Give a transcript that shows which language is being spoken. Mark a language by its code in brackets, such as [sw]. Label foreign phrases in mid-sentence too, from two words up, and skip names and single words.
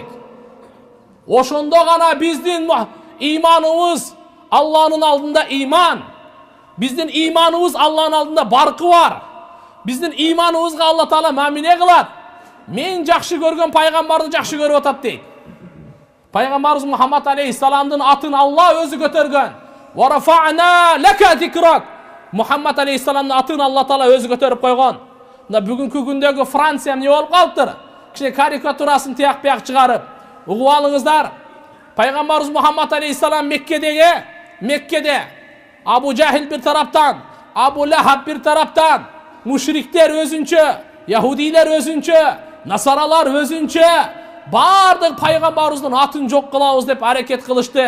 [ky] Ошондо гана биздин иманыбыз Алланын алдында иман. Биздин иманыбыз Алланын алдында баркы бар. Биздин иманыбызга Алла Таала мамиле кылат. Мен жакшы көргөн пайгамбарды жакшы көрүп атат дейт. Пайгамбарыбыз Мухаммад алейхиссаламдын атын Алла өзү көтөргөн. [ar] ورفعنا لك ذكرك. [ky] Мухаммад алейхиссаламдын атын Алла Таала өзү көтөрүп койгон. Мына бүгүнкү күндөгү Франция эмне болуп калыптыр? Кичине карикатурасын тияк-бияк чыгарып, угуп алыңыздар. Пайгамбарыбыз Мухаммад алейхиссалам Меккеде Абу Жахил bir тараптан, Абу Лахаб bir тараптан, мушриктер өзүнчө, яһудилер өзүнчө, насаралар өзүнчө, бардык пайгамбарыбыздын атын жок кылабыз деп аракет кылышты.